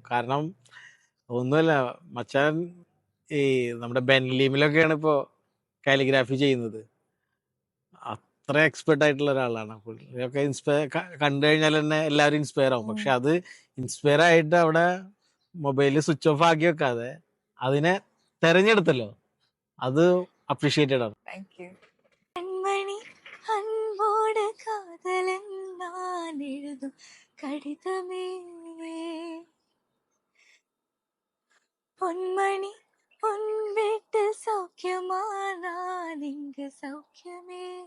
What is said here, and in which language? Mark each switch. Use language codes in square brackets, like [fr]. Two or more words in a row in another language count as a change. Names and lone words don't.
[ml] കാരണം ഒന്നുമല്ല, മച്ചാൻ ഈ നമ്മുടെ ബെൻലീമിലൊക്കെയാണ് ഇപ്പോൾ കാലിഗ്രാഫി ചെയ്യുന്നത്. അത്ര എക്സ്പെർട്ട് ആയിട്ടുള്ള ഒരാളാണ്. പുള്ളിയൊക്കെ കണ്ടു കഴിഞ്ഞാൽ തന്നെ എല്ലാവരും ഇൻസ്പയർ ആവും. പക്ഷെ അത് ഇൻസ്പയർ ആയിട്ട് അവിടെ മൊബൈലിൽ [en] switch off [ml] ആക്കി വെക്കാതെ അതിനെ തെരഞ്ഞെടുത്തല്ലോ, അത് അപ്രീഷിയേറ്റഡ് ആണ്. [ta] அன்போடு காதலன் நான் எழுதும் கடிதமே பொன்மணி பொன் வீட்டு சௌக்கியமா நான் இங்கு சௌக்கியமே